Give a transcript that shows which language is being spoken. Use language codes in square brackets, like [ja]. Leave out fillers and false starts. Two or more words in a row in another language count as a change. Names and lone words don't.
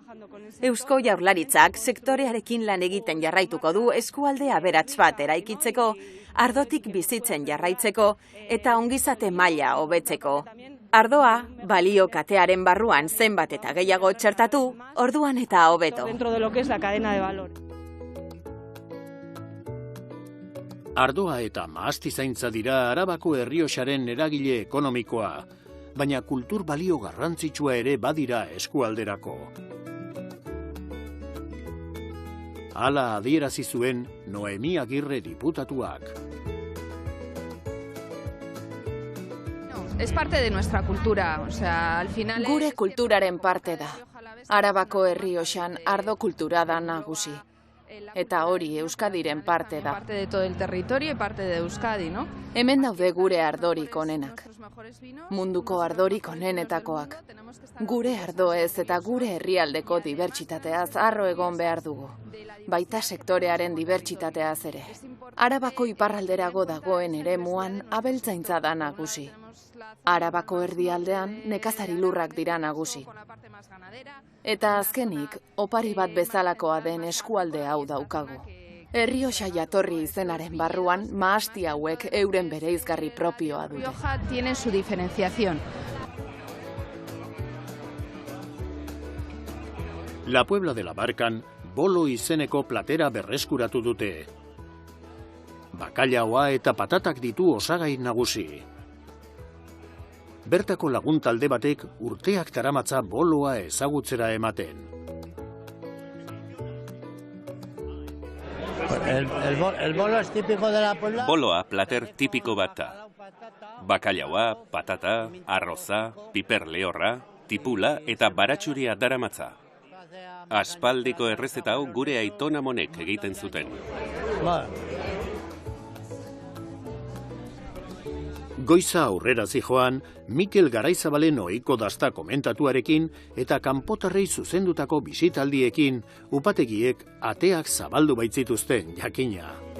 [eu] Eusko Jaurlaritzak sektorearekin lan egiten jarraituko du eskualde aberats bat eraikitzeko, ardotik bizitzen jarraitzeko eta ongizate maila hobetzeko. Ardoa, balio katearen barruan zenbat eta gehiago txertatu, orduan eta hobeto. [es] Dentro de lo que es la cadena de valor. [eu] Ardoa eta mahastizaintza dira Arabako Errioxaren eragile ekonomikoa, baina kultur balio garrantzitsua ere badira eskualderako. Hala adierazi zuen Noemi Agirre diputatuak. [es] Es parte de nuestra cultura, o sea, al final [eu] Gure kulturaren parte da. Arabako Errioxan ardo kultura da nagusi. Eta hori Euskadiren parte da. [es] Parte de todo el territorio y parte de Euskadi, ¿no? [eu] Hemen daude gure ardorik onenak. Munduko ardorik onenetakoak. Gure ardoez eta gure herrialdeko dibertsitateaz harro egon behar dugu. Baita sektorearen dibertsitateaz ere. Arabako iparralderago dagoen eremuan abeltzaintza da nagusi. Arabako erdialdean nekazari lurrak dira nagusi. Eta azkenik, opari bat bezalakoa den eskualde hau daukagu. Errioxa jatorri izenaren barruan, mahasti hauek euren bereizgarri propioa dute. [es] Rioja tiene su diferenciación. [eu] La Puebla de la Barcan, bolo izeneko platera berreskuratu dute. Bakailaoa eta patatak ditu osagai nagusi. Bertako lagun talde batek urteak daramatza boloa ezagutzera ematen. [es] El bolo es típico de la Puebla. [eu] Boloa plater tipiko bat da. Bakailaoa, patata, arroza, piper lehorra, tipula eta baratxuria daramatza. Aspaldiko errezeta hau gure aitona monek egiten zuten. Goiza aurrera zijoan, Mikel Garaizabalen ohiko dasta komentatuarekin eta kanpotarrei zuzendutako bisitaldiekin upategiek ateak zabaldu baitzituzten jakina.